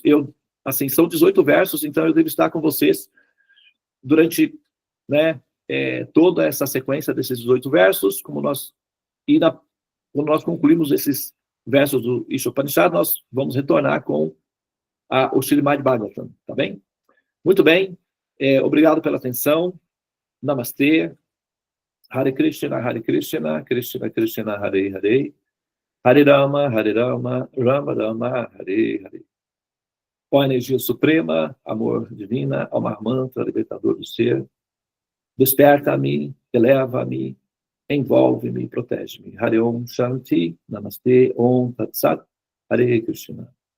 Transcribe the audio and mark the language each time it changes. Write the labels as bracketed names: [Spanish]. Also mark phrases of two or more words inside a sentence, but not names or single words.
[Portuguese] Assim, são 18 versos, então eu devo estar com vocês durante, né, toda essa sequência desses 18 versos, quando nós concluímos esses versos do Ishopanishad, nós vamos retornar com o Srimad Bhagavatam, tá bem? Muito bem, obrigado pela atenção, Namastê, [Sanskrit] हरे कृष्ण, कृष्ण कृष्ण, हरे हरे, हरे राम, राम राम, हरे हरे. [Portuguese] Ó energia suprema, amor divina, alma mantra, libertador do ser, desperta-me, eleva-me, envolve-me, protege-me. [Sanskrit] हरे ॐ शान्ति, नमस्ते, ॐ तत् सत्, हरे कृष्ण.